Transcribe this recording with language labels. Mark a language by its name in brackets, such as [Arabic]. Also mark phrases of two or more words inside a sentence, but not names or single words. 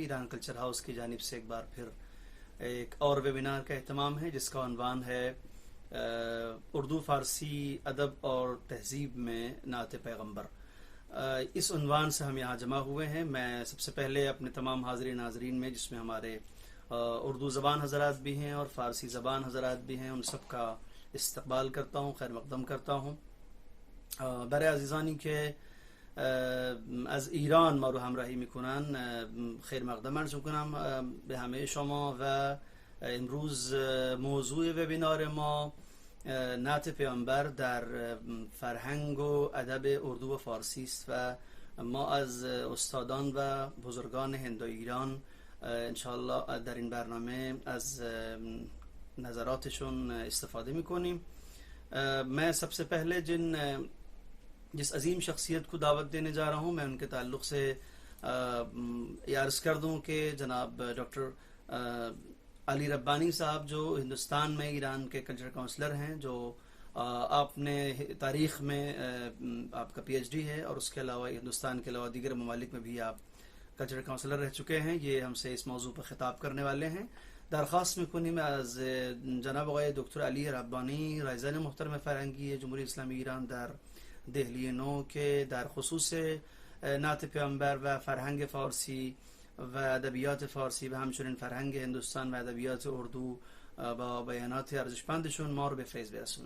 [Urdu] ایران کلچر ہاؤس کی جانب سے ایک بار پھر ایک اور ویبینار کا اہتمام ہے جس کا عنوان ہے اردو فارسی ادب اور تہذیب میں نعت پیغمبر. اس عنوان سے ہم یہاں جمع ہوئے ہیں۔ میں سب سے پہلے اپنے تمام حاضرین ناظرین میں، جس میں ہمارے اردو زبان حضرات بھی ہیں اور فارسی زبان حضرات بھی ہیں، ان سب کا استقبال کرتا ہوں، خیر مقدم کرتا ہوں. [Persian] برای عزیزانی که از ایران ما رو همراهی میکنن خیر مقدم عرض میکنم به همه شما. و امروز موضوع وبینار ما نعت پیامبر در فرهنگ و ادب اردو و فارسی است و ما از استادان و بزرگان هند و ایران انشاءالله در این برنامه از نظراتشون استفاده میکنیم. [Urdu] میں سب سے پہلے جس عظیم شخصیت کو دعوت دینے جا رہا ہوں، میں ان کے تعلق سے عرض کر دوں کہ جناب ڈاکٹر علی ربانی صاحب جو ہندوستان میں ایران کے [English] culture counselor [Urdu] ہیں، جو آپ نے تاریخ میں آپ کا PhD ہے اور اس کے علاوہ ہندوستان کے علاوہ دیگر ممالک میں بھی آپ [English] culture counselor [Urdu] رہ چکے ہیں، یہ ہم سے اس موضوع پر خطاب کرنے والے ہیں. [Persian] درخواست میکنیم از جناب آقای دکتر علی ربانی، رئیسان محترم فرهنگی جمهوری اسلامی ایران در دهلی نو، که در خصوص نعت پیامبر و فرهنگ فارسی و ادبیات فارسی و همچنین فرهنگ هندوستان و ادبیات اردو با بیانات ارزشمندشون ما رو به فیض برسونن.